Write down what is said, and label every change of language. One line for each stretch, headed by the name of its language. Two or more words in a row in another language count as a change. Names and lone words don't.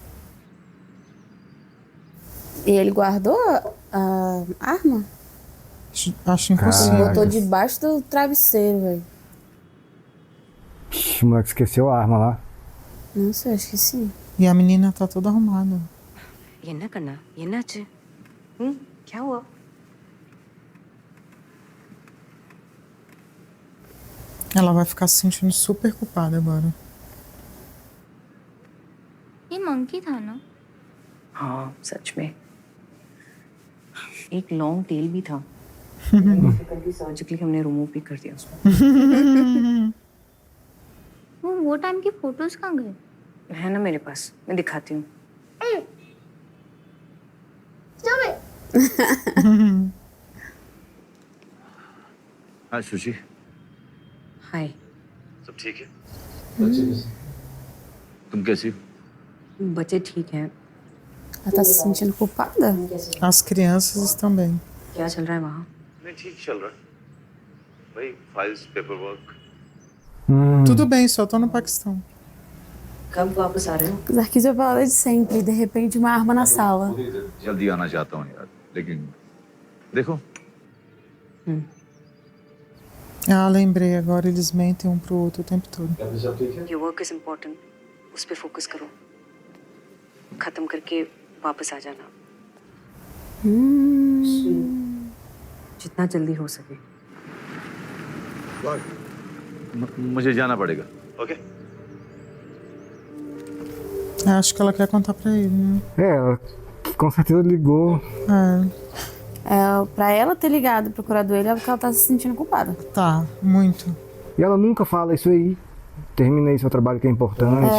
Portuguese: E ele guardou a arma? Acho impossível. Ele botou debaixo do travesseiro, velho. Ixi, o moleque esqueceu a arma lá. Não sei, acho que sim. E a menina tá toda arrumada.
Tamil: என்ன கண்ணா என்னாச்சு ம்
Hindi: क्या हुआ
Portuguese: Ela vai ficar se sentindo super culpada agora.
Hindi: ये मंकी था ना? हाँ सच में एक
English: long tail
Hindi: भी था सर्जिकली हमने रिमूव भी कर दिया उसको वो टाइम की फोटोज कहाँ गए? है ना मेरे पास मैं दिखाती हूँ हाय सुशी हाय सब ठीक है तुम कैसी हो बच्चे ठीक हैं
Portuguese: Ela tá se sentindo culpada? As crianças estão bem.
Hindi: क्या चल रहा है वहाँ नहीं ठीक चल रहा है वही
English: files paper work
Portuguese: Tudo bem, só tô no Paquistão.
Hindi: कब वापस आ रहे हो?
Portuguese: Os arquivos é a palavra de sempre, de repente uma arma na sala.
Hindi: जल्दी आना चाहता हूँ यार, लेकिन देखो
Portuguese: Ah, lembrei, agora eles mentem um pro outro o tempo todo.
English: Your work is important.
Hindi: उस पे फोकस करो. खत्म करके वापस आ जाना. जितना जल्दी हो सके. मुझे जाना पड़ेगा. ओके?
Portuguese: Acho que ela quer contar pra ele, né? Ela com certeza ligou. Pra ela ter ligado e procurado ele é porque ela tá se sentindo culpada. Tá, muito. E ela nunca fala isso aí. Terminei seu trabalho que é importante.